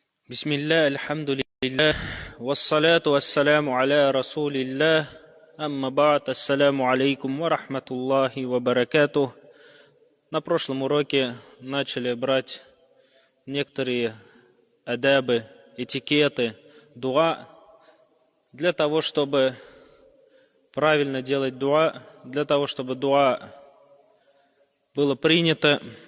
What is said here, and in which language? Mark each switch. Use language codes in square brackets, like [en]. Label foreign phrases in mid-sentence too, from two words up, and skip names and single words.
[ar] بسم الله، الحمد لله، والصلاة والسلام على رسول الله، أما بعد، السلام عليكم ورحمة الله وبركاته. [ru] На прошлом уроке начали брать некоторые адабы, этикеты, дуа, для того, чтобы правильно делать дуа, для того, чтобы дуа было принято.